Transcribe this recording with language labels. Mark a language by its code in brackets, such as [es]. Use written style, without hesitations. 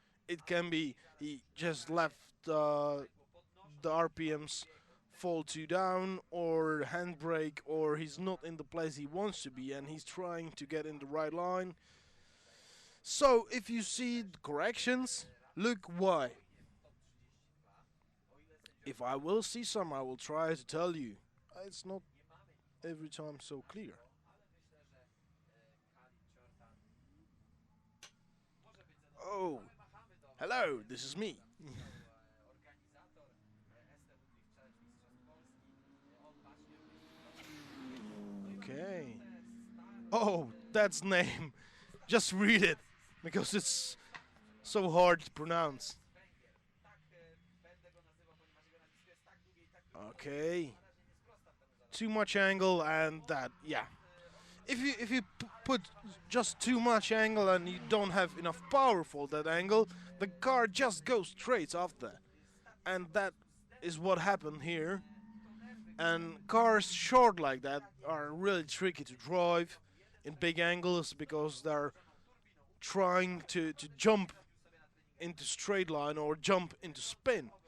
[en] It can be he just left the RPMs fall too down, or handbrake, or he's not in the place he wants to be and he's trying to get in the right line. So if you see the corrections, look why. If I will see some, I will try to tell you. It's not every time so clear. [pl] ale myślę, że Kalin Ciortan może być zadowolony. Oh, Ale machamy do [en] hello, this is me. [pl] organizator STW Drift Challenge Mistrzostw Polski. On bacznie [en] Okay. Oh, that's name. Just read it, because it's so hard to pronounce. [pl] Węgier. Tak będę go nazywał, ponieważ jego nazwisko jest tak długie i tak długie. [en] Okay. [pl] Na razie nie sprostam temu żadnemu. [en] Too much angle and that, yeah. If you put just too much angle and you don't have enough power for that angle, the car just goes straight after. And that is what happened here. And cars short like that are really tricky to drive in big angles because they're trying to jump into straight line or jump into spin.